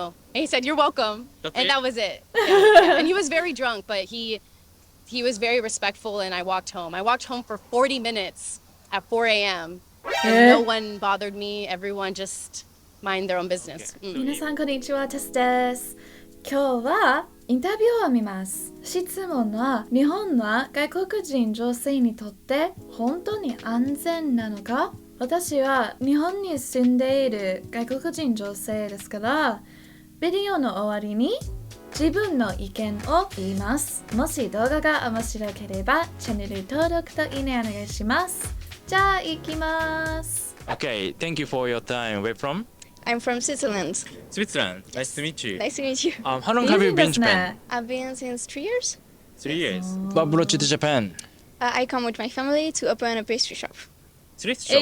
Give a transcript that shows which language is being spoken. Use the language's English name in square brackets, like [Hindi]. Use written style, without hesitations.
[English] And he said, "You're welcome." That's And it? that was it. Yeah. And he was very drunk, but he was very respectful, and I walked home. I walked home for 40 minutes at 4 a.m. and no one bothered me. Everyone just mind their own business. Okay. うん [Japanese] 皆さんこんにちは、テスです。今日はインタビューを見ます。質問は、日本は外国人女性にとって本当に安全なのか？私は日本に住んでいる外国人女性ですから、ビデオの終わりに自分の意見を言います。もし動画が面白ければチャンネル登録といいねお願いします。じゃあ行きます。 [English] Okay, thank you for your time. Where from? I'm from Switzerland. Switzerland. Nice to meet you. Nice to meet you. How long have you been in [Japanese] いいですね [English] Japan? I've been since 3 years. 3 years. What brought you to Japan? I come with my family to open a pastry shop. Thrift shop.